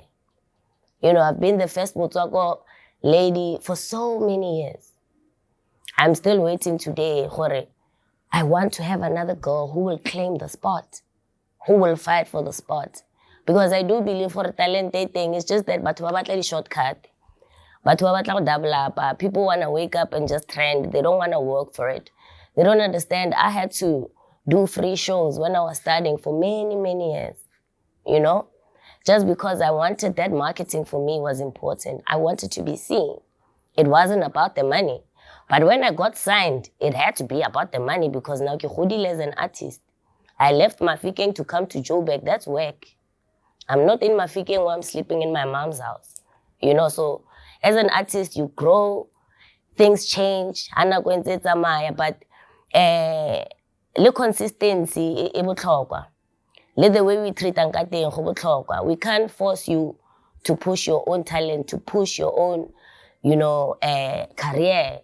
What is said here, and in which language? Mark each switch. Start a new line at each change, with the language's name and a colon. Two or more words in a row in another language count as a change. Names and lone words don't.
English: You know, I've been the first Botswana lady for so many years. I'm still waiting today, Hore. I want to have another girl who will claim the spot, who will fight for the spot. Because I do believe for a talented thing, it's just that
Tswana: batho ba batla di shortcut. Batho ba batla go
English: double up. People want to wake up and just trend. They don't want to work for it. They don't understand. I had to do free shows when I was studying for many, many years, you know? Just because I wanted that marketing for me was important. I wanted to be seen. It wasn't about the money. But when I got signed, it had to be about the money, because now
Tswana: ke godile
English: as an artist. I left Mafikeng to come to Joburg. That's work. I'm not in Mafikeng where I'm sleeping in my mom's house. You know, so as an artist, you grow, things change. But the consistency, the way we treat Nkateng, we can't force you to push your own talent, to push your own, you know, career.